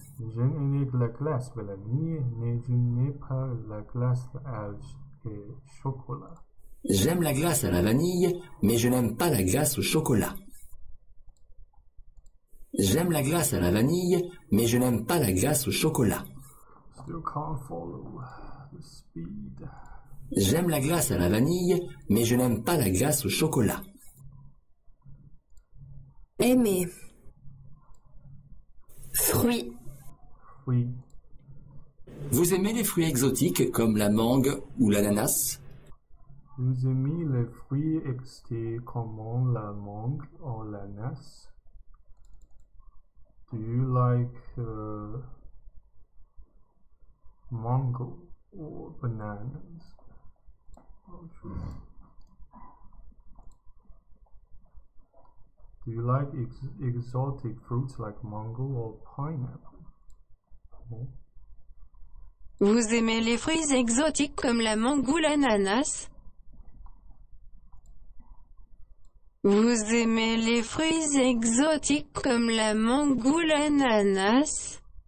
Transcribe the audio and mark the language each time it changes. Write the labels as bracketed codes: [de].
[fr] J'aime la glace à la vanille, mais je n'aime pas la glace au chocolat. J'aime la glace à la vanille, mais je n'aime pas la glace au chocolat. J'aime la glace à la vanille, mais je n'aime pas la glace au chocolat. [en] Still can't follow the speed. [fr] J'aime la glace à la vanille, mais je n'aime pas la glace au chocolat. Aimer. Fruits. Oui. Vous aimez les fruits exotiques comme la mangue ou l'ananas? Vous aimez les fruits exotiques comme la mangue ou l'ananas? [en] Do you like mango or bananas? Do you like exotic fruits like mango or pineapple? No? [fr] Vous aimez les fruits exotiques comme la mangue ou l'ananas? Vous aimez les fruits exotiques comme la mangue ou l'ananas?